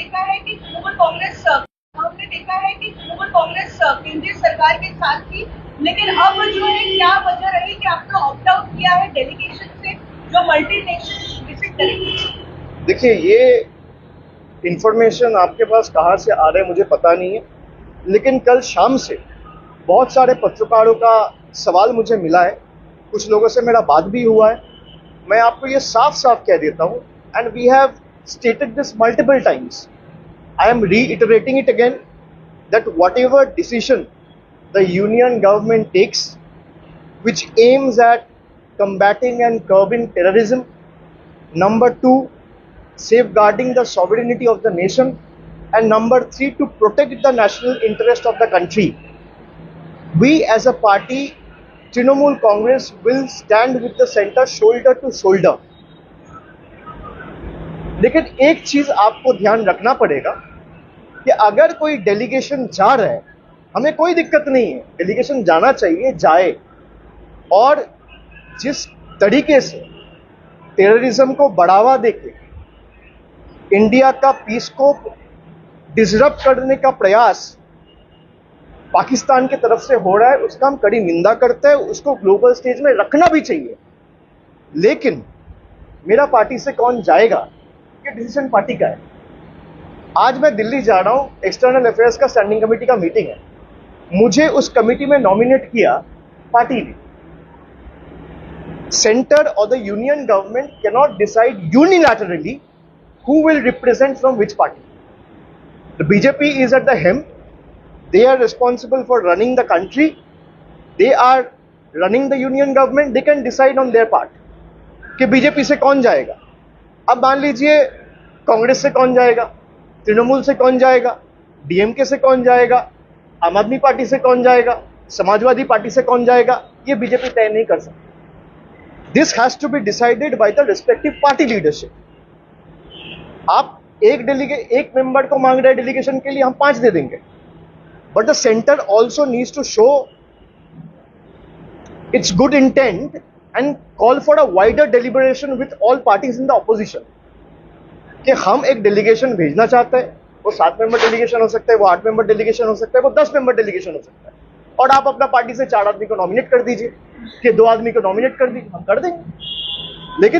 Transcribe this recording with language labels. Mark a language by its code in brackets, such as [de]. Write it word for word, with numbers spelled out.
[hi] हमने देखा है कि तृणमूल कांग्रेस केंद्रीय सरकार के साथ थी, लेकिन अब जो है क्या वजह रही कि आपने ऑप्ट आउट किया है डेलीगेशन से जो मल्टी नेशन विजिट करेगी? देखिए, ये इन्फॉर्मेशन आपके पास कहाँ से आ रहा है मुझे पता नहीं है, लेकिन कल शाम से बहुत सारे पत्रकारों का सवाल मुझे मिला है, कुछ लोगों से मेरा बात भी हुआ है। [en] मैं आपको ये साफ साफ कह देता हूँ, and we have stated this multiple times, I am reiterating it again that whatever decision the union government takes, which aims at combating and curbing terrorism, number two, safeguarding the sovereignty of the nation, and number three, to protect the national interest of the country, we as a party, Trinamool Congress, will stand with the centre shoulder to shoulder. [hi] लेकिन एक चीज़ आपको ध्यान रखना पड़ेगा कि अगर कोई delegation जा रहा है, हमें कोई दिक्कत नहीं है, डेलीगेशन जाना चाहिए, जाए, और जिस तरीके से टेररिज्म को बढ़ावा देके इंडिया का पीस को डिसरप्ट करने का प्रयास पाकिस्तान की तरफ से हो रहा है, उसका हम कड़ी निंदा करते हैं, उसको ग्लोबल स्टेज में रखना भी चाहिए। लेकिन मेरा पार्टी से कौन जाएगा, ये डिसीजन पार्टी का है। आज मैं दिल्ली जा रहा हूँ, एक्सटर्नल अफेयर्स का स्टैंडिंग कमेटी का मीटिंग है, मुझे उस कमेटी में नॉमिनेट किया पार्टी ने। [en] Centre और the union government cannot decide unilaterally who will represent from which party. The B J P is at the helm. They are responsible for running the country. They are running the union government. They can decide on their part कि B J P से कौन जाएगा। [hi] अब मान लीजिए कांग्रेस से कौन जाएगा, तृणमूल से कौन जाएगा, D M K से कौन जाएगा, आम आदमी पार्टी से कौन जाएगा, समाजवादी पार्टी से कौन जाएगा, ये बीजेपी तय नहीं कर सकती। [en] This has to be decided by the respective party leadership. [hi] आप एक डेलीगेट एक मेंबर को मांग रहे डेलीगेशन के लिए, हम पांच दे देंगे, but the centre also needs to show it's good intent and call for a wider deliberation with all parties in the opposition कि हम एक डेलीगेशन भेजना चाहते हैं, वो सात मेंबर डेलीगेशन हो सकता है, वो आठ मेंबर डेलीगेशन हो सकता है, वो दस मेंबर डेलीगेशन हो सकता है, और आप अपना पार्टी से चार आदमी को नॉमिनेट कर दीजिए कि दो आदमी को नॉमिनेट कर दीजिए, हम कर देंगे।